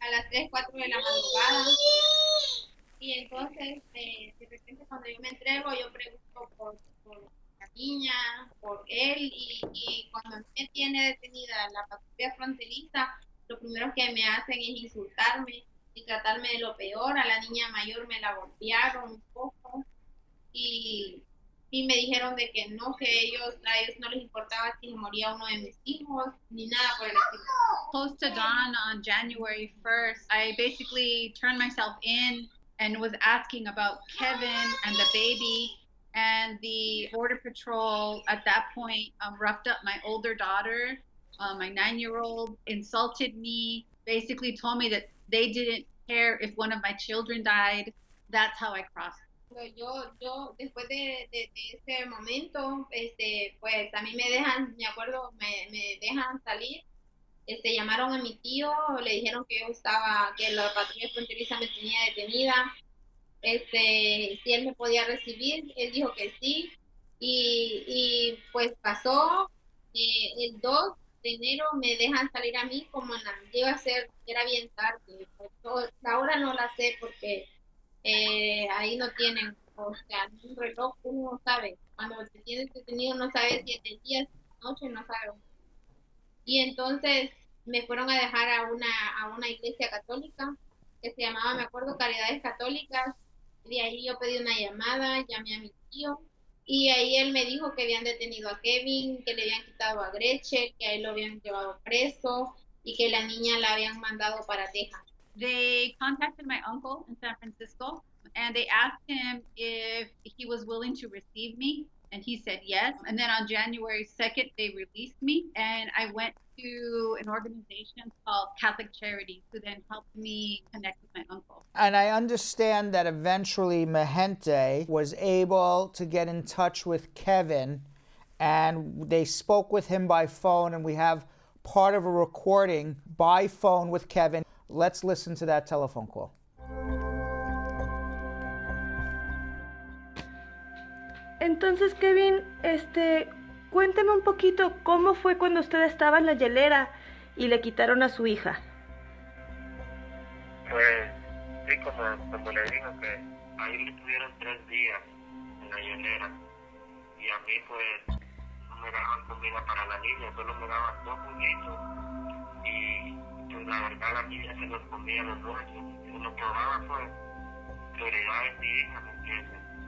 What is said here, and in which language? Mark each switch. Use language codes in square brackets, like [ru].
[es] 3, 4 de la madrugada, y entonces de repente cuando yo me entrego yo pregunto por la niña, por él, y cuando me tiene detenida la patrulla fronteriza, lo primero que me hacen es insultarme y tratarme de lo peor. A la niña mayor me la golpearon un poco y me dijeron de que no, que a ellos no les importaba si moría uno de mis hijos, ni nada por el estilo. [en] Close to dawn on January 1st, I basically turned myself in and was asking about Kevin and the baby, and the Border Patrol at that point roughed up my older daughter, my 9-year-old, insulted me, basically told me that they didn't care if one of my children died. That's how I crossed. [es] Yo después de ese momento, pues a mí me dejan, me acuerdo, me dejan salir. Llamaron a mi tío, le dijeron que que la patrulla fronteriza me tenía detenida, si él me podía recibir, él dijo que sí, y pues pasó, el 2 de enero me dejan salir a mí, como era bien tarde, pues, la hora no la sé porque ahí no tienen, o sea, un reloj, uno no sabe, cuando te tienes detenido no sabes si es de día, si es de noche, no sabes. Y entonces me fueron a dejar a una iglesia católica que se llamaba, me acuerdo, Caridades Católicas. De ahí yo pedí una llamada, llamé a mi tío y ahí él me dijo que habían detenido a Kevin, que le habían quitado a Gretchen, que a él lo habían llevado preso y que la niña la habían mandado para Texas. [en] They contacted my uncle in San Francisco and they asked him if he was willing to receive me, and he said yes. And then on January 2nd, they released me, and I went to an organization called Catholic Charities, who then helped me connect with my uncle. And I understand that eventually Mijente was able to get in touch with Kevin, and they spoke with him by phone, and we have part of a recording by phone with Kevin. Let's listen to that telephone call. [es] Entonces, Kevin, cuénteme un poquito cómo fue cuando usted estaba en la hielera y le quitaron a su hija. Pues sí, como le digo, que ahí le tuvieron 3 días en la hielera y a mí pues no me daban comida para la niña, solo me daban 2 juguitos y pues la verdad la niña se los comía los huesos, yo lo probaba pues prioridad es mi hija, ¿me entiendes?